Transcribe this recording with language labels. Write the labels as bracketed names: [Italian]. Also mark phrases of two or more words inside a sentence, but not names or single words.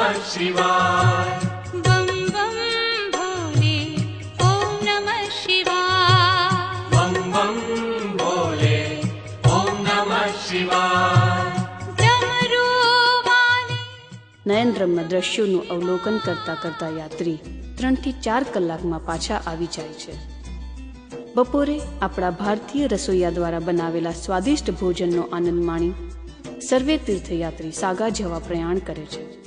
[Hindi] शिवाय बम बम भोले [Sanskrit] ओम नमः शिवाय [Hindi] बम बम भोले [Sanskrit] ओम नमः शिवाय [Hindi] डमरू वाले [Gujarati] નયનરમ્ય દ્રશ્યોનું અવલોકન કરતા કરતા યાત્રી 3 થી 4 કલાકમાં પાછા આવી જાય છે. બપોરે આપણા ભારતીય રસોઈયા દ્વારા બનાવેલા સ્વાદિષ્ટ ભોજનનો આનંદ માણી સર્વે તીર્થયાત્રી સાગા જવા પ્રયાણ કરે છે.